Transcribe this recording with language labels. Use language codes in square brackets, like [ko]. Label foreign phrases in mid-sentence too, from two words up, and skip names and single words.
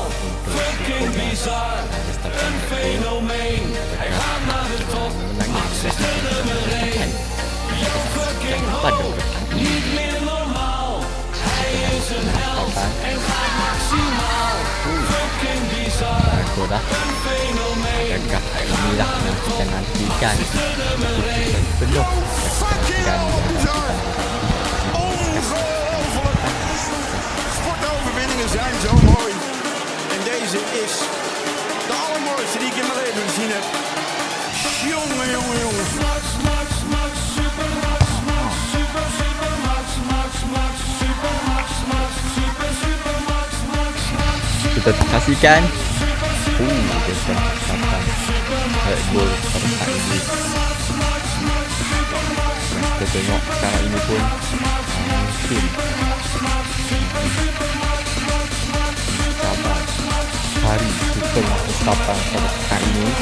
[nl] Fucking bizar, een fenomeen. Hij gaat naar de top, Max is de nummer 1. Yo fucking ho, niet meer normaal. Hij is een held en gaat maximaal. Fucking bizar, een fenomeen. [ms] Adakah inilah yang kita nantikan penuh dan [nl] Sportoverwinningen zijn zo mooi. En deze is de allermooiste die ik in mijn leven gezien heb. Jongen, jongen, jongen. Max, Max, Max, Super Max, Max, Super, Super Max, Max, Max, Super Max, Max, Super, Super Max, Max, Max. [ms] kita saksikan Verstappen Red Bull pada saat ini. Kita tengok sekarang ini pun mungkin sabar Hari Super Verstappen pada saat ini.